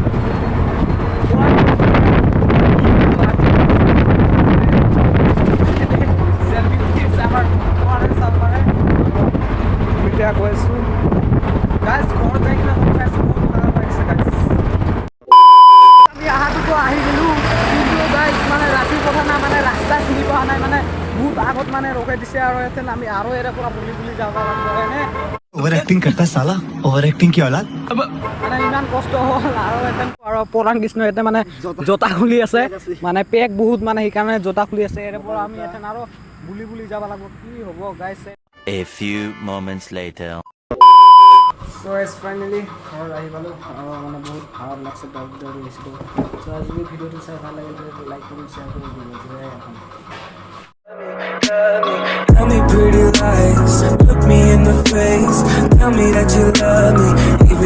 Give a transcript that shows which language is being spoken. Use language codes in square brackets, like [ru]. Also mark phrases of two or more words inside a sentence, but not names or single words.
[as] এতিয়া গৈ আছোঁ গাইছ, ঘৰত যাই কিনে ফটো খাইছোঁ, বহুত ভাল লাগিছে গাইছ। আমি আহাটোতো আহি গ'লোঁ, কিন্তু গাইছ মানে ৰাতি কথা নাই, মানে ৰাস্তা চিনি পোৱা নাই, মানে বহুত আগত মানে ৰখাই দিছে। আৰু ইয়াতে আমি আৰু এৰে পৰা বুলি যাব লাগিব হয়নে। [en] over acting [hi] करता है साला, [en] over acting [hi] की औलाद। [as] মানে ইমান কষ্ট হ'ল। আৰু পৰাণ কৃষ্ণ ইয়াতে মানে জোতা খুলি আছে, মানে পেক বহুত, মানে সেইকাৰণে জোতা খুলি আছে। ইয়াৰে পৰা আমি ইয়াতে আৰু বুলি যাব লাগিব, কি হ'ব গাইছে। [en] A few moments later. so as finally [as] ঘৰত আহি পালোঁ, আৰু মানে বহুত ভাল লাগছে, দৌৰি গৈছিলোঁ। চ' আজি ভিডিঅ'টো চাই ভাল লাগিলে লাইক কৰি শ্বেয়াৰ কৰি দিব। [en] Tell me pretty lies, look me in the face, tell me that you love me.